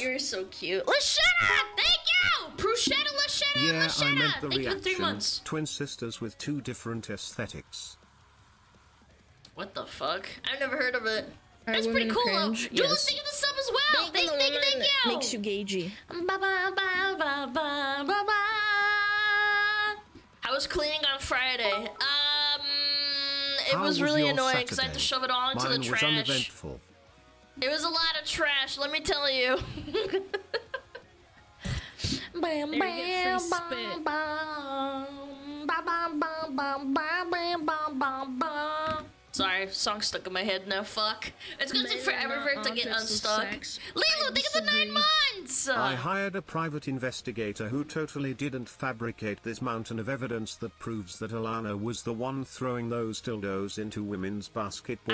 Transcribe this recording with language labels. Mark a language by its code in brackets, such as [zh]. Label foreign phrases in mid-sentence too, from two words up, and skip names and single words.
[en] you're so cute. Lashetta! Thank you! Prushetta, Lashetta, Yeah, Lashetta! I meant the Thank you for 3 reaction. months. Twin sisters with 2 different aesthetics. What the fuck? I've never heard of it. Are That's pretty women cool though. cringe? Jules, Yes. thank you for the sub as well. Being Thank a you, woman thank you. makes you gagey. Ba ba ba ba ba ba ba. I was cleaning on Friday. It How was really your annoying because I had to Saturday? shove it all into Mine the was trash. uneventful. It was a lot of trash, let me tell you. Bam, There, you get bam, free bam, spit. bam, bam, bam, bam, bam, bam, bam, bam, bam. Sorry, song stuck in my head now. Fuck. It's gonna take Men are forever for it not to get objects of unstuck. sex. Lilo, I think of the 9 disagree. months. I hired a private investigator who totally didn't fabricate this mountain of evidence that proves that Alana was the one throwing those dildos into women's basketball